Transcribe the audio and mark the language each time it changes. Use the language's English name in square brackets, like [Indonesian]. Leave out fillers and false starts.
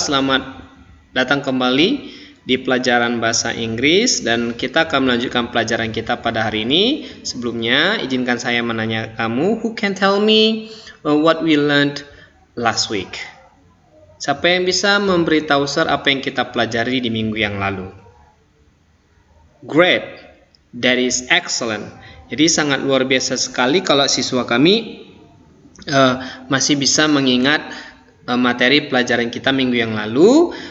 [Indonesian] Selamat datang kembali di pelajaran bahasa Inggris dan kita akan melanjutkan pelajaran kita pada hari ini. Sebelumnya, izinkan saya menanya kamu, [English] who can tell me what we learned last week? [Indonesian] Siapa yang bisa memberitahu Sir apa yang kita pelajari di minggu yang lalu? [English] Great, that is excellent. [Indonesian] Jadi sangat luar biasa sekali kalau siswa kami masih bisa mengingat materi pelajaran kita minggu yang lalu.